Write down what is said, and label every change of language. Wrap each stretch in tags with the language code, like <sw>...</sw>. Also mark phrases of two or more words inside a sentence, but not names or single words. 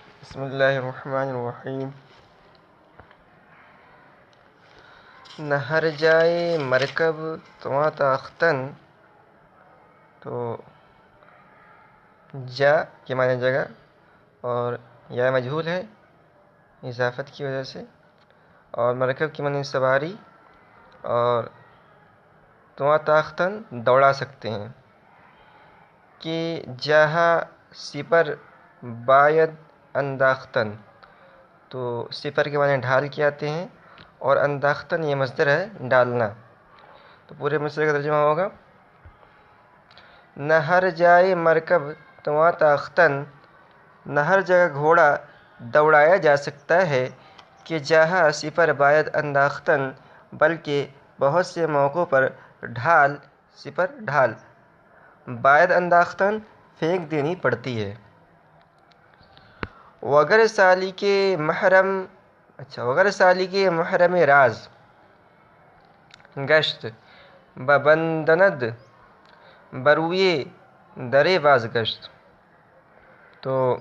<ar>بسم اللہ الرحمن الرحیم۔</ar> <fa>نہر جائے مرکب تواں تاختن،</fa> <ur>تو جا کے معنی جگہ اور یا مجہول ہے اضافت کی وجہ سے، اور مرکب کی معنی سواری، اور</ur> <fa>تواں تاختن</fa> <ur>دوڑا سکتے ہیں</ur> <fa>کہ جہاں سپر باید انداختن،</fa> <ur>تو سپر کے معنی ڈھال کے آتے ہیں اور انداختن یہ مصدر ہے ڈالنا، تو پورے مصدر کا ترجمہ ہوگا</ur> <fa>نہر جائے مرکب تواں تاختن،</fa> <ur>نہر جگہ گھوڑا دوڑایا جا سکتا ہے</ur> <fa>کہ جہاں سپر باید انداختن،</fa> <ur>بلکہ بہت سے موقعوں پر ڈھال سپر ڈھال</ur> <fa>باید انداختن</fa> <ur>پھینک دینی پڑتی ہے۔</ur> <fa>وگر سالی کے محرم راز گشت ببندند بروئے درے باز گشت، تو</fa>